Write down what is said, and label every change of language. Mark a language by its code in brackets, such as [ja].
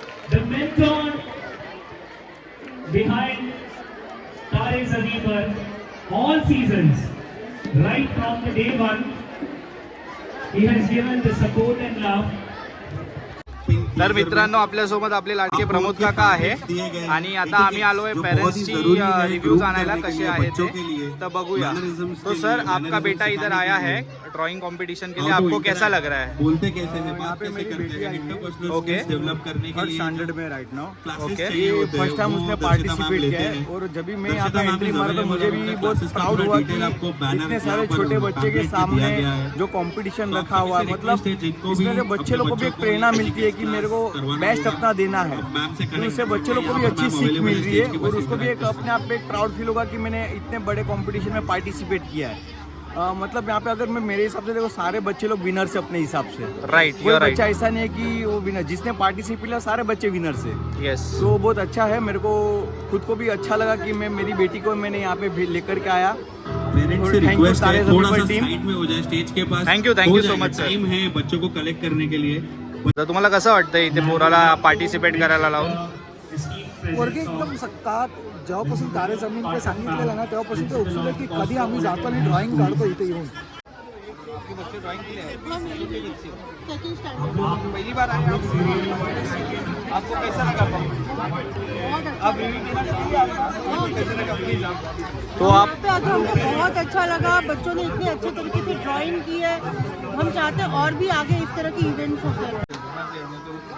[en] The mentor behind Tare Zameen Par all seasons, right from the day one, he has given the support and love. [mr] तर मित्रांनो, आपल्यासोबत आपले लाडके प्रमोद काका आहे आणि आता आम्ही आलोय पेरेंट्सची रिव्ह्यूज आणायला कसे आहे ते. तर बघूया. [hi] तो सर, आपका बेटा इधर आया है ड्राइंग कंपटीशन के लिए, आपको कैसा लग रहा है? बोलते कैसे हैं, बात कैसे करते हैं, इंटरपर्सनल ओके. स्किल्स डेवलप करने के लिए स्टैंडर्ड में राइट नाउ. ओके. ये फर्स्ट टाइम उसने पार्टिसिपेट किया है, और जब भी मैं यहाँ पे एंट्री मारा तो मुझे भी बहुत प्राउड हुआ कि इतने सारे छोटे बच्चे के सामने जो कंपटीशन रखा हुआ है, मतलब इसमें जो बच्चे लोग को भी एक प्रेरणा मिलती है कि मेरे को बेस्ट अपना देना है, तो उससे बच्चे लोग को भी अच्छी सीख मिल रही है, और उसको भी एक अपने आप पे एक प्राउड फील होगा कि मैंने इतने बड़े कंपटीशन में पार्टिसिपेट किया है. मतलब यहाँ पे अगर मैं मेरे हिसाब से देखो, सारे बच्चे लोग विनर्स है अपने हिसाब से. राइट, कोई बच्चा ऐसा नहीं है कि वो विनर, जिसने पार्टिसिपेट किया सारे बच्चे विनर्स है. यस. तो बहुत अच्छा है. मेरे को खुद को भी अच्छा लगा कि मैं मेरी बेटी को मैंने यहाँ पे लेकर के आया. पेरेंट्स से रिक्वेस्ट है थोड़ा सा साइड में हो जाए स्टेज के पास. [en] Thank you so much sir. [hi] Time है बच्चों को कलेक्ट करने के लिए. [mr] तर तुम्हाला कसं वाटतंय इथे पोराला पार्टिसिपेट करायला लावून? वर्ग एकदम का जेव्हापासून तारे जमीन पे सांगितलेलं ना, तेव्हापासून ते उत्सुक आहे की कधी आम्ही जातो आणि ड्रॉइंग काढतो इथे येऊन. [hi] पहली बार आए आपको कैसा लगा? आप तो आप पे आके हमको बहुत अच्छा लगा. बच्चों ने इतने अच्छे तरीके से ड्राइंग की है. हम चाहते हैं और भी आगे इस तरह की इवेंट्स होते रहे.